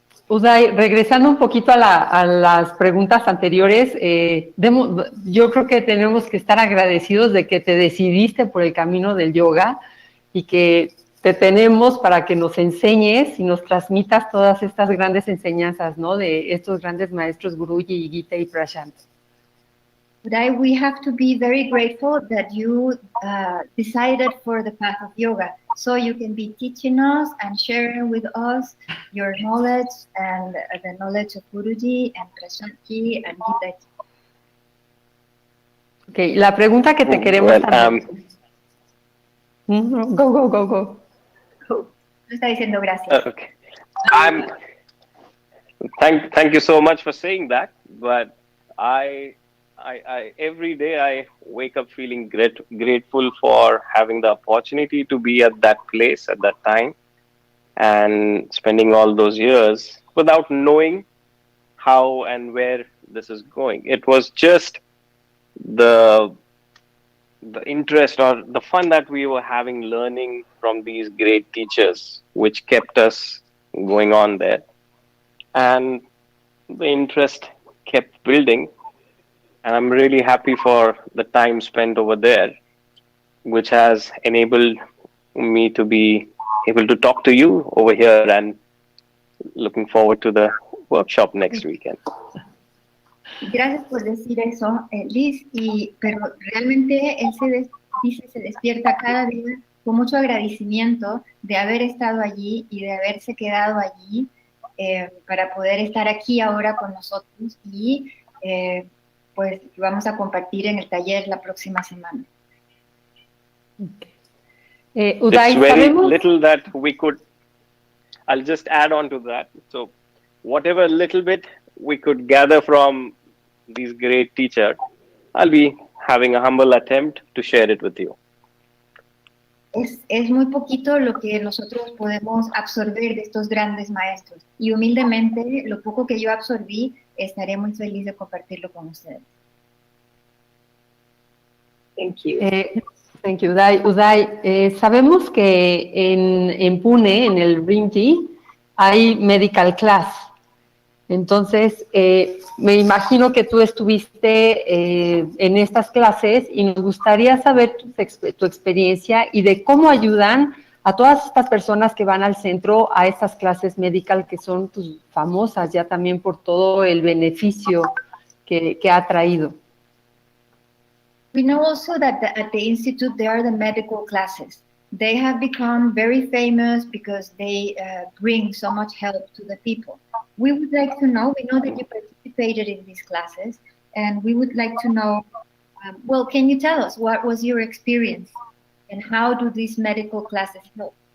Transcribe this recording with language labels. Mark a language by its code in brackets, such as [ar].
[es] Uday, regresando un poquito a las preguntas anteriores, yo creo que tenemos que estar agradecidos de que te decidiste por el camino del yoga y que te tenemos para que nos enseñes y nos transmitas todas estas grandes enseñanzas, ¿no? De estos grandes maestros Guruji, Gita y Prashant. [en] Uday, we have to be very grateful that you decided for the path of yoga, so you can be teaching us and sharing with us your knowledge and the knowledge of Guruji and Prashantji and Gita. [es] Okay, la pregunta que te queremos hacer. [en] Go. [es] Está diciendo gracias. [en] Okay. Thank you so much for saying that, but I every day I wake up feeling grateful for having the opportunity to be at that place at that time and spending all those years without knowing how and where this is going. It was just the interest or the fun that we were having learning from these great teachers, which kept us going on there. And the interest kept building. And I'm really happy for the time spent over there, which has enabled me to be able to talk to you over here, and looking forward to the workshop next weekend. [es] Gracias por decir eso, Liz, pero realmente él se despierta cada día con mucho agradecimiento de haber estado allí y de haberse quedado allí para poder estar aquí ahora con nosotros y pues vamos a compartir en el taller la próxima semana. Uday, [en] it's very [es] ¿sabemos? [en] Little that we could, I'll just add on to that. So whatever little bit we could gather from these great teachers, I'll be having a humble attempt to share it with you. [es] Es muy poquito lo que nosotros podemos absorber de estos grandes maestros y humildemente lo poco que yo absorbí estaré muy feliz de compartirlo con ustedes. [en] Thank you. Thank you, [es] Uday. Uday, sabemos que en Pune, en el Brinji, hay medical class. Entonces, me imagino que tú estuviste en estas clases y nos gustaría saber tu experiencia y de cómo ayudan a todas estas personas que van al centro a estas clases medical que son pues, famosas ya también por todo el beneficio que ha traído. [en] We know also that at the Institute there are the medical classes. They have become very famous because they bring so much help to the people. We would like to know, we know that you participated in these classes, and we would like to know, well, can you tell us what was your experience and how do these medical classes help?